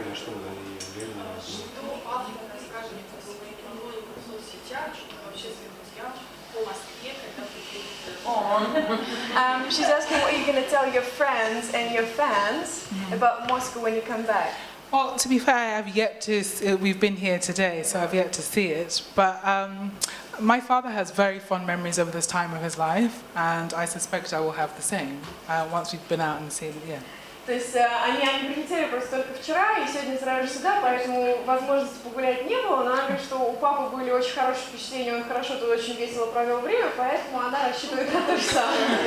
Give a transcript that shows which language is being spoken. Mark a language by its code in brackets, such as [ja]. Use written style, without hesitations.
[ru] Что автор скажет в соцсетях, общественным друзьям по Москве, когда приедет? [en] She's asking what you're going to tell your friends and your fans about Moscow when you come back. Well, to be fair, I have yet to. We've been here today, so I've yet to see it. But my father has very fond memories of this time of his life, and I suspect I will have the same once we've been out and seen it. Yeah. [ru] То есть они прилетели просто только вчера и сегодня сразу же сюда, поэтому возможности погулять не было, но она говорит, что у папы были очень хорошие впечатления, он хорошо тут очень весело провел время, поэтому она рассчитывает на то же самое.